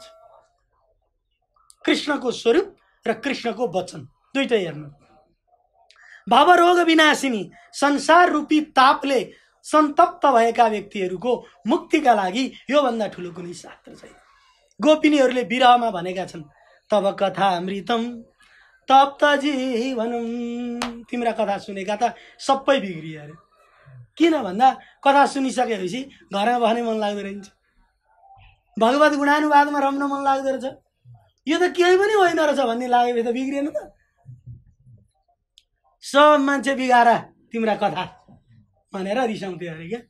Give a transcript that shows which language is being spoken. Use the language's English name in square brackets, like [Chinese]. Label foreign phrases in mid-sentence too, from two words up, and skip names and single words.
[Nepali] कृष्णको स्वरूप र कृष्णको वचन दुईटै हेर्नु। भवरोग विनाशिनी, संसार रूपी तापले सन्तप्त भएका व्यक्तिहरूको मुक्तिका लागि यो भन्दा ठुलो कुनै शास्त्र छैन। गोपिनीहरूले विरहमा भनेका छन्, [Sanskrit] तब कथा अमृतम तप्त जीवनम। [Nepali] तिम्रा कथा सुनेका त सबै बिग्रियो अरे। किन भन्दा कथा सुनिसकेपछि घरमा बस्ने मन लाग्दो रहन्छ, भगवत गुणानुवादमा रम्न मन लाग्दो रहेछ। यो त केही पनि होइन रहेछ भन्ने लागेपछि त बिग्रिएन त। सब मान्छे बिगारा तिम्रा कथा भनेर रिसाउँथ्यो अरे क्या।